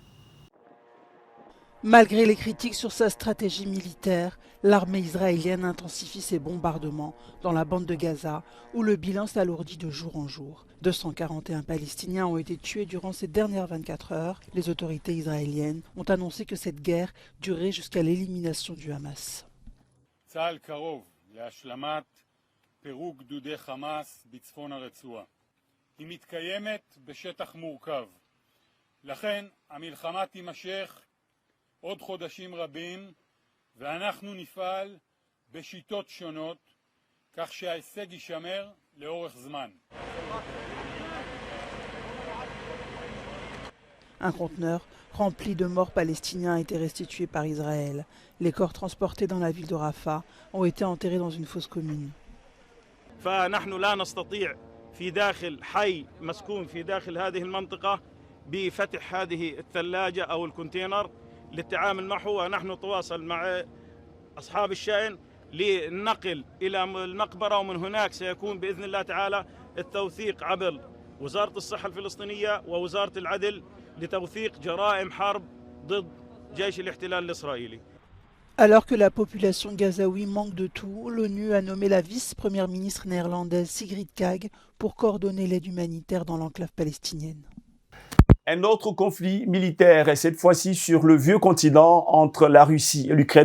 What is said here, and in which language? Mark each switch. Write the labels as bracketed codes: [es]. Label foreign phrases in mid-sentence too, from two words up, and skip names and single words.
[fr] Malgré les critiques sur sa stratégie militaire, l'armée israélienne intensifie ses bombardements dans la bande de Gaza, où le bilan s'alourdit de jour en jour. 241 Palestiniens ont été tués durant ces dernières 24 heures. Les autorités israéliennes ont annoncé que cette guerre durerait jusqu'à l'élimination du Hamas. [he] עוד חודשים רבים, ואנחנו נפעל בשיטות שונות, כך שההישג יישמר לאורך זמן. [fr] Un conteneur rempli de morts palestiniens a été restitué par Israël. Les corps transportés dans la ville de Rafah ont été enterrés dans une fosse commune. [ar] فنحن لا نستطيع في داخل حي مسكون في داخل هذه المنطقة بفتح هذه الثلاجة أو الكونتينر للتعامل معه، ونحن نتواصل مع أصحاب الشأن للنقل إلى المقبرة، ومن هناك سيكون بإذن الله تعالى التوثيق عبر وزارة الصحة الفلسطينية ووزارة العدل لتوثيق جرائم حرب ضد جيش الاحتلال الإسرائيلي. [fr] Alors que la population gazaoui manque de tout, l'ONU a nommé la vice-première ministre néerlandaise Sigrid Kaag pour coordonner l'aide humanitaire dans l'enclave palestinienne. Un autre conflit militaire, et cette fois-ci sur le vieux continent entre la Russie et l'Ukraine.